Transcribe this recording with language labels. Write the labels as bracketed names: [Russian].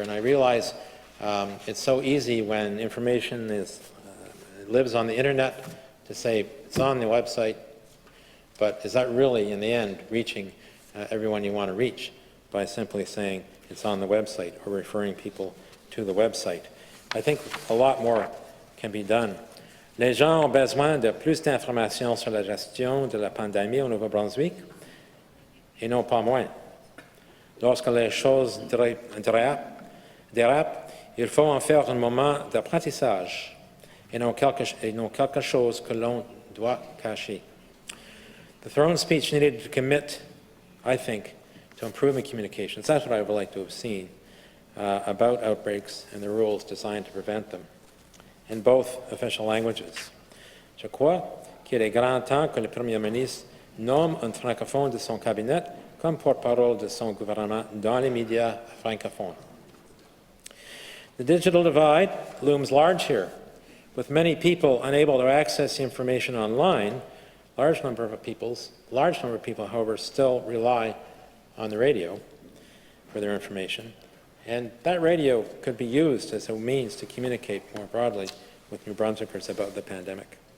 [English] And I realize it's so easy when information lives on the internet to say it's on the website, but is that really, in the end, reaching everyone you want to reach by simply saying it's on the website or referring people to the website? I think a lot more can be done. [French] Les gens ont besoin de plus d'informations sur la gestion de la pandémie au Nouveau-Brunswick, et non pas moins. Lorsque les choses dérapent, il faut en faire un moment d'apprentissage et non quelque chose que l'on doit cacher. [English] The throne speech needed to commit, I think, to improving communications. That's what I would like to have seen about outbreaks and the rules designed to prevent them in both official languages. [French] Je crois qu'il est grand temps que le Premier ministre nomme un francophone de son cabinet comme porte-parole de son gouvernement dans les médias francophones. [English] The digital divide looms large here. With many people unable to access information online, large number of people, however, still rely on the radio. for their information. And that radio could be used as a means to communicate more broadly with New Brunswickers about the pandemic.